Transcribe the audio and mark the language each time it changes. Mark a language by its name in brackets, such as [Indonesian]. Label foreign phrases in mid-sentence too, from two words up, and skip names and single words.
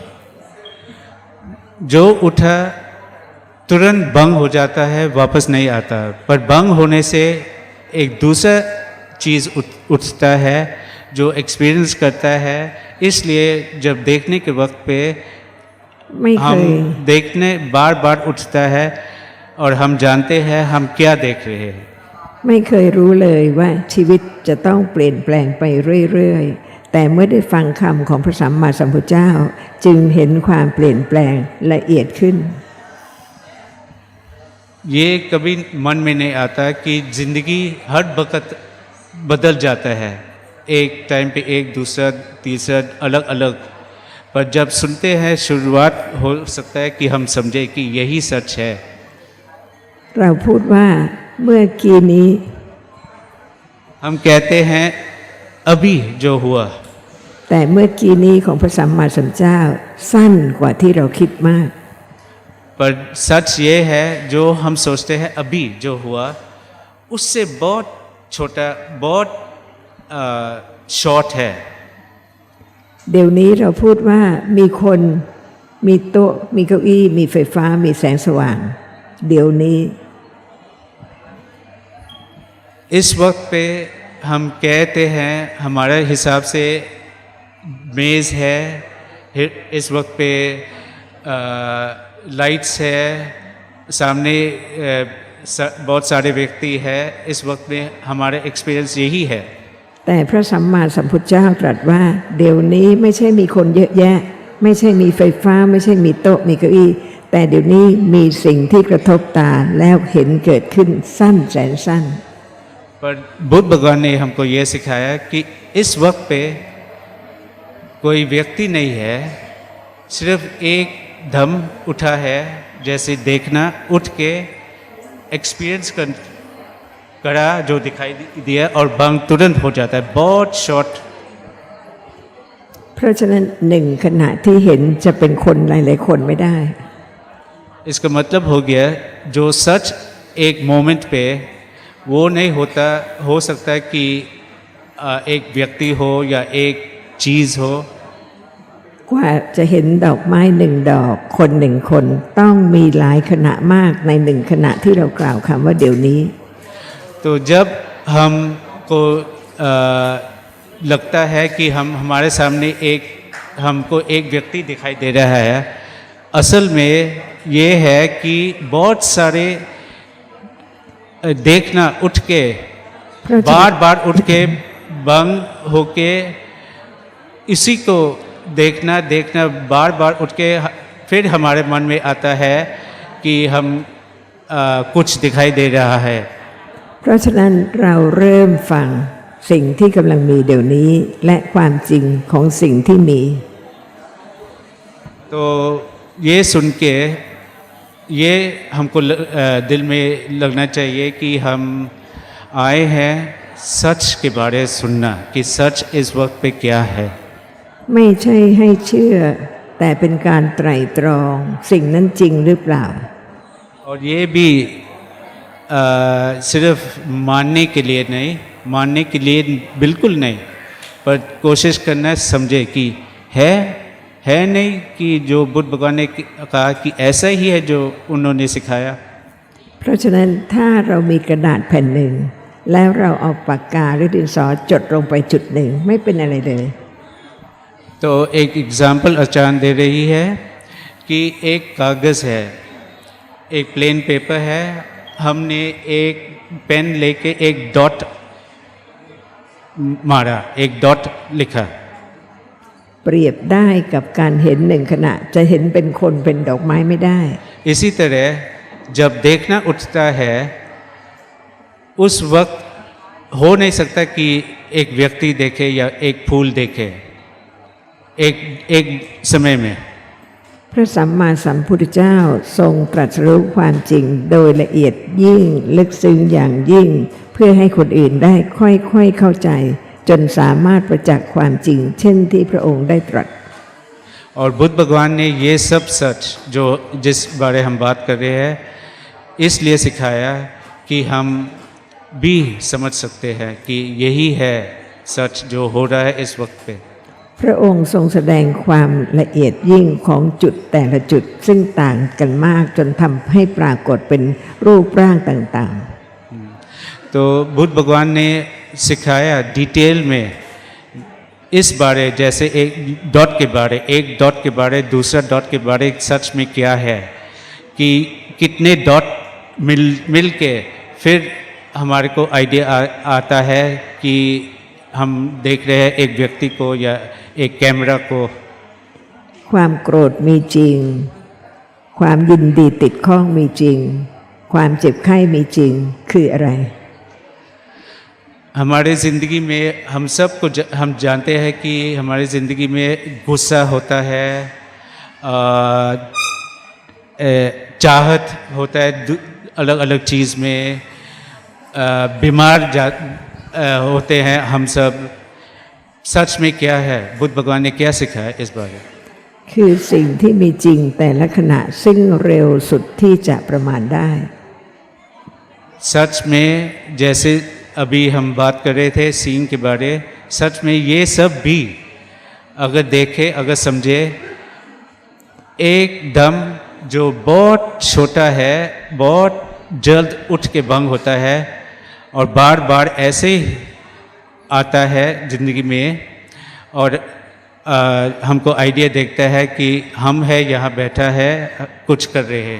[Hindi] जो उठा तुरंत भंग हो जाता है, वापस नहीं आता, पर भंग होने से एक दूसरा चीज़ उठता है जो एक्सपीरियंस करता है। इसलिए जब देखने के वक्त पे [Thai] ไม่เค [Hindi] हम [Thai] ย [Hindi] देखने बार बार उठता है और हम जानते हैं हम क्या देख रहे हैं। [Thai] ไม่เคยรู้เลยว่าชีวิตจะต้องเปลี่ยนแปลงไปเรื่อยๆ แต่เมื่อได้ฟังคำของพระสัมมาสัมพุทธเจ้าจึงเห็นความเปลี่ยนแปลงละเอียดขึ้น [Hindi] ये कभी मन में नहीं आता कि जिंदगी हर वक्त बदल जाता है, एक टाइम पे एक दूसरा तीसरा अलग अलग, पर जब सुनते हैं शुरुआत हो सकता है कि हम समझे कि यही सच है। [Thai] เราพูดว่าเมื่อกี้นี้ [Hindi] हम कहते हैं अभी जो हुआ, [Thai] แต่เมื่อกี้นี้ของพระสัมมาสัมพุทธเจ้าสั้นกว่าที่เราคิดมาก [Hindi] पर सच ये है जो हम सोचते हैं अभी जो हुआ उससे बहुत छोटा, बहुत शॉर्ट है। [Thai] เดี๋ยวนี้เราพูดว่ามีคนมีโต๊ะมีเก้าอี้มีไฟฟ้ามีแสงสว่าง เดี๋ยวนี้ [Hindi] इस वक्त पे हम कहते हैं हमारे हिसाब से मेज़ है, इस वक्त पे लाइट्स है, सामने बहुत सारे व्यक्ति है, इस वक्त में हमारा एक्सपीरियंस यही है। [Thai] แต่พระสัมมาสัมพุทธเจ้าตรัสว่าเดี๋ยวนี้ไม่ใช่มีคนเยอะแยะไม่ใช่มีไฟฟ้าไม่ใช่มีโต๊ะมีเก้าอี้แต่เดี๋ยวนี้มีสิ่งที่กระทบตาแล้วเห็นเกิดขึ้นสั้นแสนสั้น [Hindi] पर बुद्ध भगवान ने हमको ये सिखाया कि इस वक्त पे कोई व्यक्ति नहीं है, सिर्फ एक दम उठा है, जैसे देखना उठ के एक्सपीरियंस करा जो दिखाई दिया और बंग तुरंत हो जाता है, बहुत शॉर्ट। [Thai] เพราะฉะนั้นหนึ่งขณะที่เห็นจะเป็นคนหลายๆคนไม่ได้ [Hindi] इसका मतलब हो गया जो सच एक मोमेंट पे वो नहीं होता, हो सकता है कि एक व्यक्ति हो या एक चीज हो। [Thai] กว่าจะเห็นดอกไม้หนึ่งดอกคนหนึ่งคนต้องมีหลายขณะมากในหนึ่งขณะที่เรากล่าวคำว่าเดี๋ยวนี้ [Hindi] तो जब हमको लगता है कि हमारे सामने हमको एक व्यक्ति दिखाई दे रहा है, असल में ये है कि बहुत सारे देखना उठ के बार बार उठ के बंग होके इसी को देखना बार बार उठ के फिर हमारे मन में आता है कि हम कुछ दिखाई दे रहा है। [Thai] เพราะฉะนั้นเราเริ่มฟังสิ่งที่กำลังมีเดี๋ยวนี้และความจริงของสิ่งที่มี [Hindi] तो ये सुन के ये हमको दिल में लगना चाहिए कि हम आए हैं सच के बारे में सुनना कि सच इस वक्त पे क्या है। [Thai] ไม่ใช่ให้เชื่อแต่เป็นการไตร่ตรองสิ่งนั้นจริงหรือเปล่า [Hindi] और ये भी सिर्फ मानने के लिए नहीं, मानने के लिए बिल्कुल नहीं, पर कोशिश करना समझे कि है नहीं कि जो बुद्ध भगवान ने कहा कि ऐसा ही है जो उन्होंने सिखाया। [Thai] เพราะฉะนั้นถ้าเรามีกระดาษแผ่นหนึ่งแล้วเราเอาปากกาหรือดินสอจดลงไปจุดหนึ่งไม่เป็นอะไรเลย [Hindi] तो एक एग्जाम्पल आचार्य दे रही है कि एक कागज़ है, एक [English] plain paper [Hindi] है, हमने एक पेन लेके एक डॉट मारा, एक डॉट लिखा। [Thai] เปรียบได้กับการเห็นหนึ่งขณะจะเห็นเป็นคนเป็นดอกไม้ไม่ได้ [Hindi] इसी तरह जब देखना उठता है उस वक्त हो नहीं सकता कि एक व्यक्ति देखे या एक फूल देखे एक समय में। [Thai] พระสัมมาสัมพุทธเจ้าทรงตรัสรู้ความจริงโดยละเอียดยิ่งลึกซึ้งอย่างยิ่งเพื่อให้คนอื่นได้ค่อยๆเข้าใจจนสามารถประจักษ์ความจริงเช่นที่พระองค์ได้ตรัส [Hindi] और बुद्ध भगवान ने ये सब सच जो जिस बारे हम बात कर रहे हैं इसलिए सिखाया कि हम भी समझ सकते हैं कि यही है सच जो हो रहा है इस वक्त पे। [Thai] พระองค์ทรงแสดงความละเอียดยิ่งของจุดแต่ละจุดซึ่งต่างกันมากจนทำให้ปรากฏเป็นรูปร่างต่างๆ [Hindi] तो बुद्ध भगवान ने सिखाया डिटेल में इस बारे, जैसे एक डॉट के बारे दूसरा डॉट के बारे सच में क्या है कि कितने डॉट मिल के फिर हमारे को आइडिया आता है कि हम देख रहे हैं एक व्यक्ति को या एक कैमरा को। [Thai] ความโกรธมีจริงความยินดีติดข้องมีจริงความเจ็บไข้มีจริงคืออะไร [Hindi] हमारे ज़िंदगी में हम सबको हम जानते हैं कि हमारी ज़िंदगी में गुस्सा होता है, चाहत होता है अलग अलग चीज़ में, बीमार होते हैं हम सब। सच में क्या है, बुद्ध भगवान ने क्या सिखाया इस बारे में? [Thai] คือสิ่งที่มีจริงแต่ละขณะซึ่งเร็วสุดที่จะประมาณได้ [Hindi] सच में जैसे अभी हम बात कर रहे थे सीन के बारे, सच में ये सब भी अगर देखे अगर समझे एकदम जो बहुत छोटा है बहुत जल्द उठ के भंग होता है और बार बार ऐसे ही आता है ज़िंदगी में और हमको आइडिया देखता है कि हम है यहाँ बैठा है कुछ कर रहे हैं।